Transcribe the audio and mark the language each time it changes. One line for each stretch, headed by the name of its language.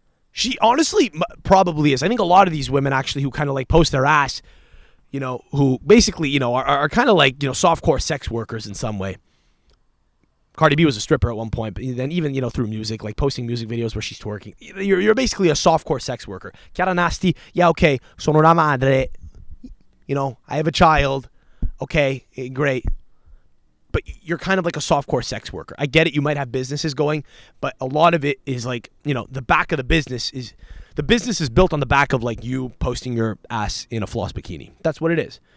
English: She honestly probably is. I think a lot of these women actually who kind of like post their ass, who basically, are kind of like, softcore sex workers in some way. Cardi B was a stripper at one point, but then even, through music, like posting music videos where she's twerking. You're basically a softcore sex worker.
Italian: Chiara Nasti,
English: yeah, okay,
Italian: sono una madre.
English: I have a child. Okay, great. But you're kind of like a softcore sex worker. I get it, you might have businesses going, but a lot of it is like, the back of the business is built on the back of like you posting your ass in a floss bikini. That's what it is.